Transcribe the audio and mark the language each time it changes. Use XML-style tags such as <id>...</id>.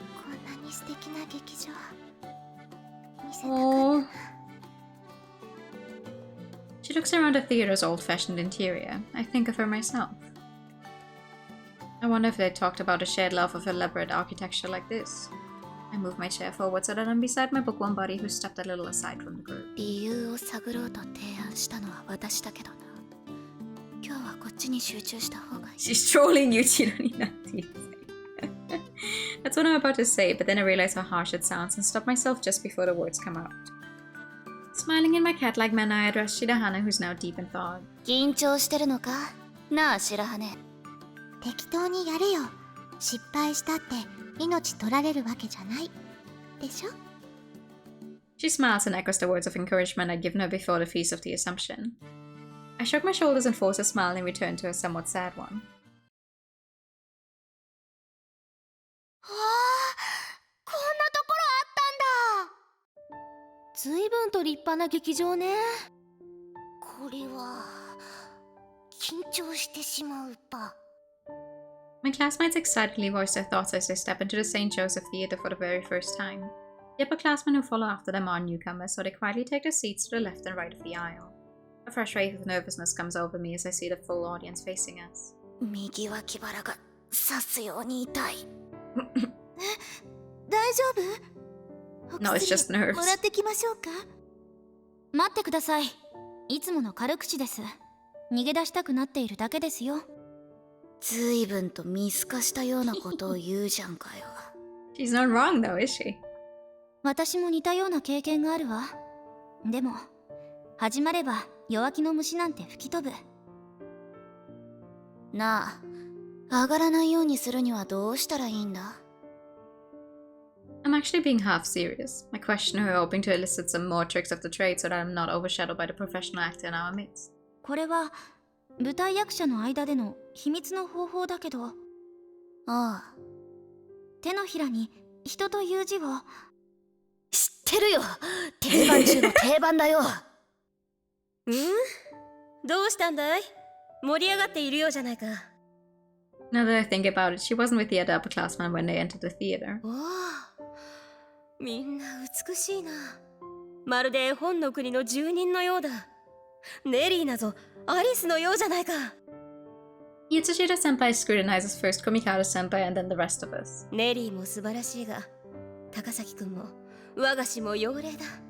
<ja>こんなに素敵な劇場見せたかった</ja> <en>Oh. She looks around the theater's old-fashioned interior. I think of her myself. I wonder if they talked about a shared love of elaborate architecture like this. I move my chair forward so that I'm beside my bookworm buddy who stepped a little aside from the group.</en> <ja>理由を探ろうと提案したのは私だけどな。今日はこっちに集中した方がいい。</ja> <en>She's trolling you, Chironati. That's what I'm about to say, but then I realize how harsh it sounds and stop myself just before the words come out. Smiling in my cat-like manner, I address Shirahane, who's now deep in thought.</en> <ja>緊張してるのか？なあ白羽。適当にやれよ。失敗したって命取られるわけじゃないでしょ。</ja> <en>She smiles and echoes the words of encouragement I'd given her before the Feast of the Assumption. I shrug my shoulders and force a smile in return to a somewhat sad one.</en> <ja>はあ、こんなところあったんだ。ずいぶんと立派な劇場ね。これは緊張してしまうば。</ja> <en>My classmates excitedly voice their thoughts as they step into the St. Joseph Theatre for the very first time. The upperclassmen who follow after them are newcomers, so they quietly take their seats to the left and right of the aisle. A fresh wave of nervousness comes over me as I see the full audience facing us.</en> <ja>右脇腹が刺すように痛い。大丈夫？</ja> <en>No, it's just nerves.</en> <ja>もらってきましょうか。待ってください。いつもの軽口です。逃げ出したくなっているだけですよ。ずいぶんと見透かしたようなことを言うじゃんかよ。</ja> <en>She's not wrong though, is she?</en> <ja>私も似たような経験があるわ。でも始まれば弱気の虫なんて吹き飛ぶ。なあ、上がらないようにするにはどうしたらいいんだ？</ja> <en>I'm actually being half serious. I question her, hoping to elicit some more tricks of the trade so that I'm not overshadowed by the professional actor in our midst.</en> <ja>これは舞台役者の間での秘密の方法だけど、ああ、手のひらに人という字を。知ってるよ。定番中の定番だよ。どうしたんだい？盛り上がっているようじゃないか。</ja> <en>Now that I think about it, she wasn't with the other upperclassmen when they entered the theater.</en> <ja>わあ、みんな美しいな。まるで絵本の国の住人のようだ。ネリーなぞアリスのようじゃないか。</ja> <en>Yatsushita-senpai scrutinizes first Kumikata-senpai and then the rest of us.</en> <ja>ネリーも素晴らしいが、高崎くんも我が氏も妖霊だ。</ja>